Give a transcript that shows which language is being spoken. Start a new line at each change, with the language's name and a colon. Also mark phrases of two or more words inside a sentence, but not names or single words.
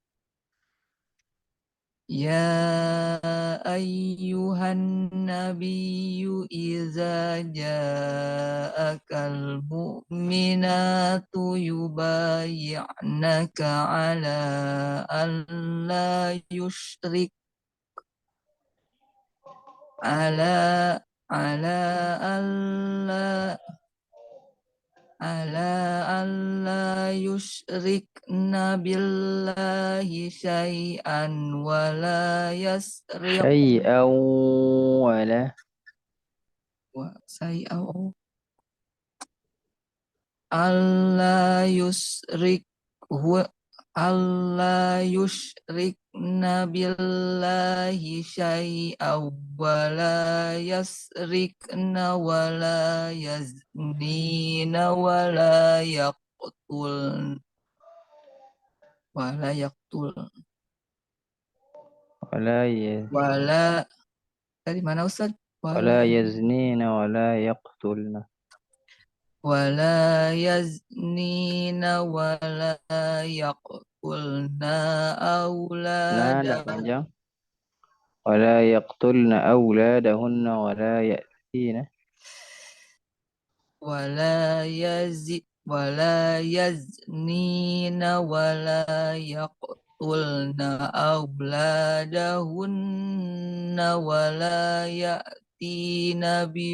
Arabic: يا أيها النبي إذا جاءك المؤمنات يبايعنك على أن لا يشرك على ألا يشركن بالله شيئا ولا يسرق شيئا ولا و شيئا ألا يشرك و ألا يشركن بالله شيئا ولا يسرقن ولا يزنين ولا يقتلن ولا
Indonesian: dari mana Ustaz?
Arabic: ولا يزنين ولا يقتلن. ولا يزنين ولا يقتلن
Indonesian: Nah, enggak
Arabic: aulada
Indonesian: panjang.
Arabic: ولا يقتلن أولادهن ولا يأتين. ولا يزنين ولا يقتلن أولادهن ولا يأتين